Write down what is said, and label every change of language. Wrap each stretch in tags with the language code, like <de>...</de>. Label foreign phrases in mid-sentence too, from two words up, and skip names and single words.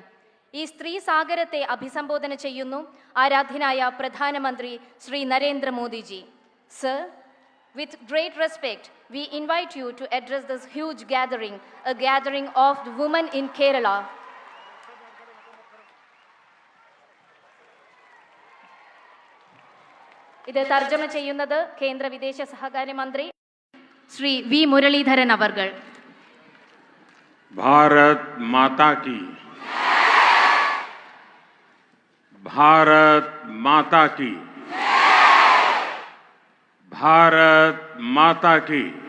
<ml>ഈ സ്ത്രീ സാഗരത്തെ അഭിസംബോധന ചെയ്യുന്നു ആരാധ്യനായ പ്രധാനമന്ത്രി ശ്രീ നരേന്ദ്ര മോദിജി. സർ,</ml> <en>with great respect, we invite you to address this huge gathering, a gathering of the women in Kerala.</en> <ml>ഇത് തർജ്ജമ ചെയ്യുന്നത് കേന്ദ്ര വിദേശ സഹകാര്യ മന്ത്രി श्री V मुरलीधरन अवर्गल.</ml> <hi>भारत माता की, भारत माता की, भारत माता की।</hi>